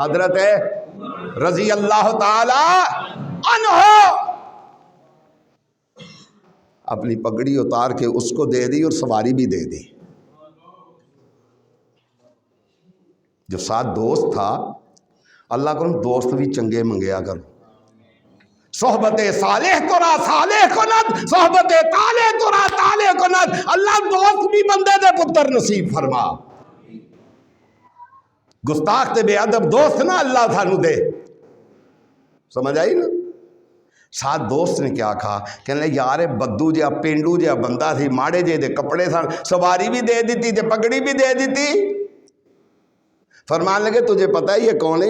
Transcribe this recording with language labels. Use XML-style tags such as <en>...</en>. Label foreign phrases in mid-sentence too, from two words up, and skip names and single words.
<ar>حضرت رضی اللہ تعالی عنہ۔</ar> <ur>اپنی پگڑی اتار کے اس کو دے دی اور سواری بھی دے دی۔ جو ساتھ دوست تھا،</ur> <pa>اللہ کو دوست بھی چنگے منگیا کر،</pa> <fa>صحبت صالح تو را صالح کند، صحبت طالح تو را طالح کند،</fa> <pa>اللہ دوست بھی بندے دے پتر نصیب فرما، گستاخ تے بے ادب دوست نہ اللہ تھانو دے، سمجھ آئی نا؟</pa> <ur>ساتھ دوست نے کیا کہا،</ur> <pa>کہنے لے یار بدو جہا پینڈو جہا بندہ تھی، ماڑے جے دے کپڑے سن، سواری بھی دے دیتی تے پگڑی بھی دے دیتی، فرمان لگے</pa> <ur>تجھے پتہ ہے یہ کون ہے؟</ur>